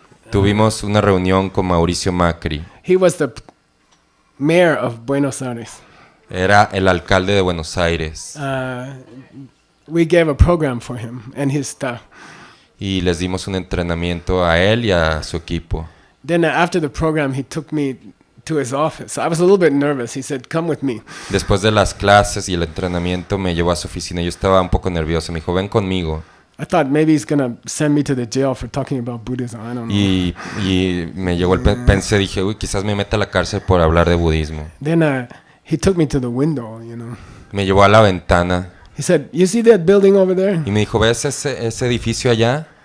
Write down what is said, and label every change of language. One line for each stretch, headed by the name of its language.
Spanish: Tuvimos una reunión con Mauricio Macri.
English: He was the mayor of Buenos Aires.
Spanish: Era el alcalde de Buenos Aires.
English: We gave a program for him and his staff.
Spanish: Y les dimos un entrenamiento a él y a su equipo.
English: Then after the program, he took me to his office. I was a little bit nervous. He said, "Come with me."
Spanish: Después de las clases y el entrenamiento me llevó a su oficina. Yo estaba un poco nervioso. Me dijo, ven conmigo.
English: I thought maybe he's gonna send me to the jail for talking about Buddhism. I don't know.
Spanish: Y me llegó dije, uy, quizás me meta a la cárcel por hablar de budismo.
English: Then he took me to the window, you know.
Spanish: Me llevó a la ventana.
English: He said, "You see that building over there?
Spanish: Y me dijo, ¿ves ese edificio allá?